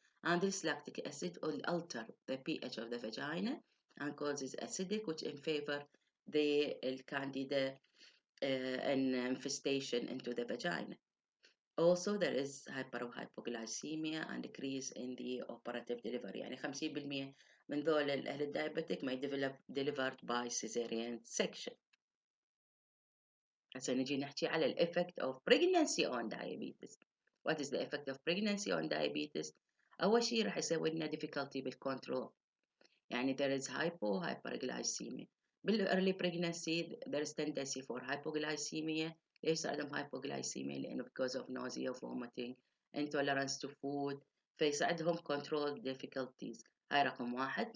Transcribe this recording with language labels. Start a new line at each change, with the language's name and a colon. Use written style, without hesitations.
English: And this lactic acid will alter the pH of the vagina and causes acidic, which in favor the candida and infestation into the vagina. Also, there is hypoglycemia and decrease in the operative delivery.
Arabic: يعني 50% من ذول الأهل الدايابيتك
English: may develop delivered by cesarean section.
Arabic: هسه نجي نحكي على الإفكت
English: of pregnancy on diabetes. What is the effect of pregnancy on diabetes?
Arabic: أول شيء راح يسوي لنا difficulty بالcontrol.
English: يعني there is hyperglycemia. بالearly pregnancy there is tendency for hypoglycemia.
Arabic: ليش صار عندهم
English: hypoglycemia؟ لأنه because of nausea, vomiting, intolerance to food،
Arabic: فيصير عندهم
English: control difficulties.
Arabic: هاي رقم واحد.